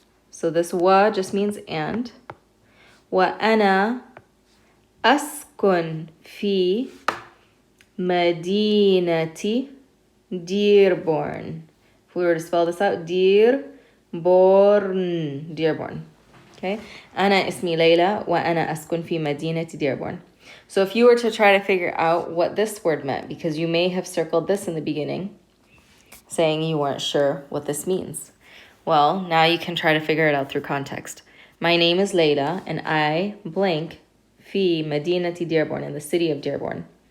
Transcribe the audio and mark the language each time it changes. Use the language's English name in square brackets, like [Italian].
[English] So this wa just means and. [Arabic] Wa ana askun fi madinati Dearborn. [English] If we were to spell this out, Dearborn. Dearborn. Okay. [Arabic] أنا اسمي ليلى وأنا أسكن في مدينة Dearborn. [English] So if you were to try to figure out what this word meant, because you may have circled this in the beginning, saying you weren't sure what this means. Well, now you can try to figure it out through context. My name is Layla, and I blank [Arabic] fi Madinati [English] Dearborn, in the city of Dearborn.